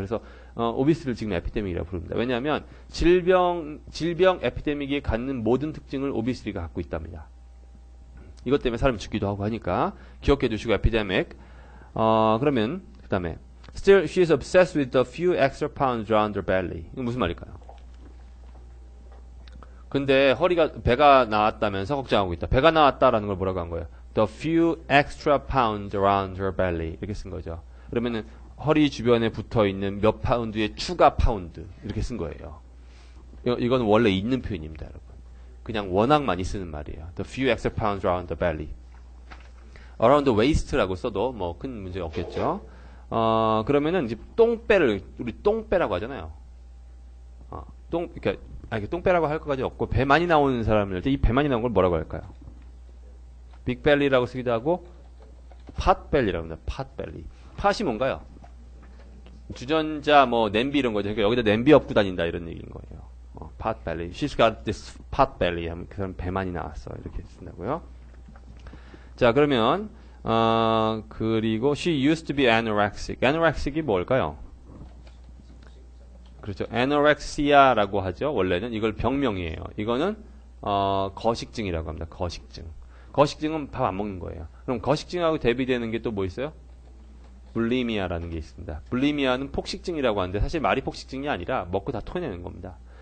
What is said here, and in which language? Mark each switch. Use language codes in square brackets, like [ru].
[ko] 그래서 오비스를 지금 에피데믹이라고 부릅니다. 왜냐하면 질병 에피데믹이 갖는 모든 특징을 오비스리가 갖고 있답니다. 이것 때문에 사람이 죽기도 하고 하니까 기억해 두시고 에피데믹. 그러면 그다음에 [en] Still, she is obsessed with the few extra pounds around her belly. [ko] 이거 무슨 말일까요? 근데 배가 나왔다면서 걱정하고 있다. 배가 나왔다라는 걸 뭐라고 한 거예요? [en] The few extra pounds around her belly. [ko] 이렇게 쓴 거죠. 그러면은 허리 주변에 붙어 있는 몇 파운드의 추가 파운드. 이렇게 쓴 거예요. 이건 원래 있는 표현입니다, 여러분. 그냥 워낙 많이 쓰는 말이에요. [en] The few extra pounds around the belly. [ko] around the waist라고 써도 뭐 큰 문제 없겠죠. 그러면은 이제 우리 똥배라고 하잖아요. 이렇게 똥배라고 할 것까지 없고, 배 많이 나오는 사람을 때 이 배 많이 나온 걸 뭐라고 할까요? 빅벨리라고 쓰기도 하고, 팟벨리라고 합니다. 팟벨리. 팟이 뭔가요? 주전자, 냄비 이런 거죠. 그러니까 여기다 냄비 엎고 다닌다 이런 얘기인 거예요. 팟벨리. [en] She's got this potbelly [ko] 하면 그 사람 배 많이 나왔어. 이렇게 쓴다고요. 자, 그러면, 그리고 [en] she used to be anorexic. [ko] anorexic이 뭘까요? 그렇죠. anorexia라고 하죠. 원래는 이걸 병명이에요. 이거는 거식증이라고 합니다. 거식증. 거식증은 밥 안 먹는 거예요. 그럼 거식증하고 대비되는 게 또 뭐 있어요? 불리미아라는 게 있습니다. 불리미아는 폭식증이라고 하는데 사실 말이 폭식증이 아니라 먹고 다 토해내는 겁니다.